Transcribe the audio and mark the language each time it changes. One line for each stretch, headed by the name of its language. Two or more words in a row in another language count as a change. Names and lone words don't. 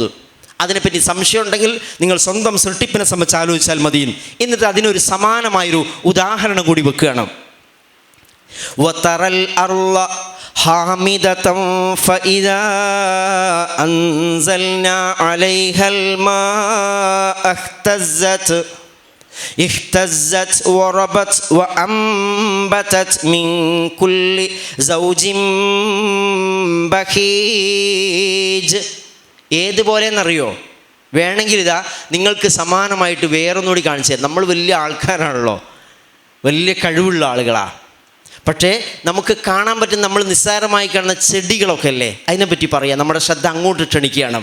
Malayalam: അതിനെപ്പറ്റി സംശയം ഉണ്ടെങ്കിൽ നിങ്ങൾ സ്വന്തം സൃഷ്ടിപ്പിനെ സംബന്ധിച്ച് ആലോചിച്ചാൽ മതി. എന്നിട്ട് അതിനൊരു സമാനമായൊരു ഉദാഹരണം കൂടി വെക്കുകയാണ്.
Arabic: وترى الأرض هامدة فإذا أنزلنا عليها الماء اهتزت وربت وأنبتت من كل زوج بهيج.
Malayalam: ഏതുപോലെയെന്നറിയോ? വേണമെങ്കിൽ ഇതാ നിങ്ങൾക്ക് സമാനമായിട്ട് വേറൊന്നുകൂടി കാണിച്ചു തരാം. നമ്മൾ വലിയ ആൾക്കാരാണല്ലോ, വലിയ കഴിവുള്ള ആളുകളാണ്. പക്ഷേ നമുക്ക് കാണാൻ പറ്റും, നമ്മൾ നിസ്സാരമായി കാണുന്ന ചെടികളൊക്കെ അല്ലേ, അതിനെപ്പറ്റി പറയാം. നമ്മുടെ ശ്രദ്ധ അങ്ങോട്ട് ക്ഷണിക്കുകയാണ്.